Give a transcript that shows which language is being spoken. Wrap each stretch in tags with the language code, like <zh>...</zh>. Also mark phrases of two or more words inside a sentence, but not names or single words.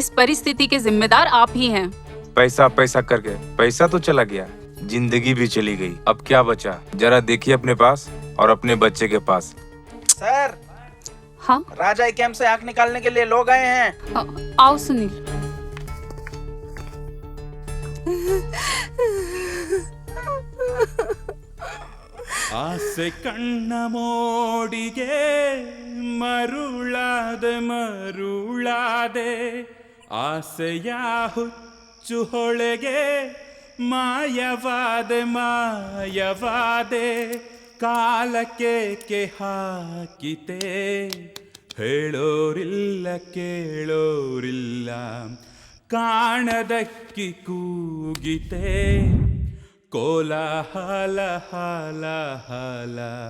<hi>इस परिस्थिति के जिम्मेदार आप ही हैं। पैसा पैसा करके पैसा तो चला गया, जिंदगी भी चली गई। अब क्या बचा? जरा देखिए अपने पास और अपने बच्चे के पास। सर। हाँ राजा कैंप से आग निकालने के लिए लोग आए हैं। आओ सुनील।</hi> <kn>ಆಸೆ ಕಣ್ಣ ಮೋಡಿಗೆ ಮರುಳಾದೆ ಮರುಳಾದೆ ಆಸೆಯ ಹುಚ್ಚು ಹೊಳೆಗೆ ಮಾಯವಾದೆ ಮಾಯವಾದೆ ಕಾಲಕ್ಕೆ ಹಾಕಿತೆ ಹೇಳೋರಿಲ್ಲ ಕೇಳೋರಿಲ್ಲ ಕಾಣದಕ್ಕಿ ಕೂಗಿತೆ ಕೋಲಾಹಲ ಹಲ ಹಲ</kn>